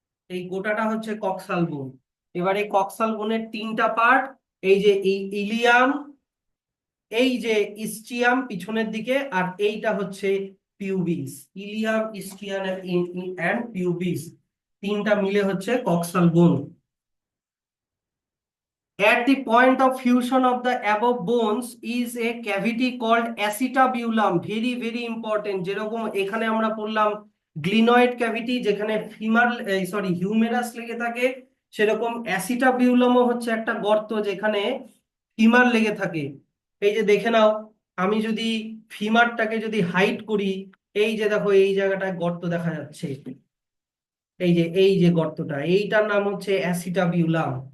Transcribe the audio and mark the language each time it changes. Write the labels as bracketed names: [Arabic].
[Bangla] এই গোটাটা হচ্ছে কক্সাল বোন। এবারে কক্সাল বোনের তিনটা পার্ট, এই যে এই ইলিয়াম, এই যে ইস্টিয়াম পিছনের দিকে, আর এইটা হচ্ছে পিউবিস। ইলিয়াম, ইস্টিয়াম এন্ড পিউবিস, তিনটা মিলে হচ্ছে কক্সাল বোন। [English] At the point of fusion of the above bones is a cavity called acetabulum. Very very important. [Bangla] যেরকম এখানে আমরা পড়লাম গ্লিনয়েড ক্যাভিটি, যেখানে ফিমার সরি হিউমেরাস লেগে থাকে, সেরকম অ্যাসিটাবিউলামও হচ্ছে একটা গর্ত যেখানে ফিমার লেগে থাকে। এই যে দেখে নাও, আমি যদি ফিমারটাকে যদি হাইট করি, এই যে দেখো এই জায়গাটায় গর্ত দেখা যাচ্ছে, এই যে গর্তটা, এইটার নাম হচ্ছে অ্যাসিটাবিউলাম।